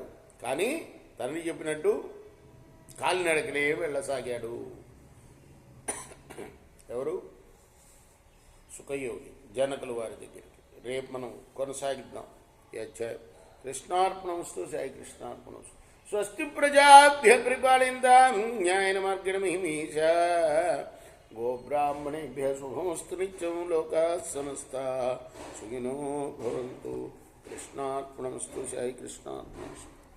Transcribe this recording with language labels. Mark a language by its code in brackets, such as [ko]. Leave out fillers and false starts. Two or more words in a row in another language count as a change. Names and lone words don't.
[te] కానీ తండ్రి చెప్పినట్టు కాలినడకనే వెళ్ళసాగాడు. ఎవరు? సుఖయోగి జనకులు వారి దగ్గరికి. రేపు మనం కొనసాగిద్దాం ఈ అధ్యాయం. కృష్ణార్పణమస్తు. సాయి కృష్ణార్పణమస్తు. [sa] स्वस्ति प्रजाभ्य परिपालयन्तां न्यायेन मार्गेण महिमीष. गोब्राह्मणेभ्य शुभमस्तु नित्यं. लोकाः समस्ताः सुखिनो भवन्तु. [te] కృష్ణార్పణమస్తు. సాయి కృష్ణార్పణమస్తు.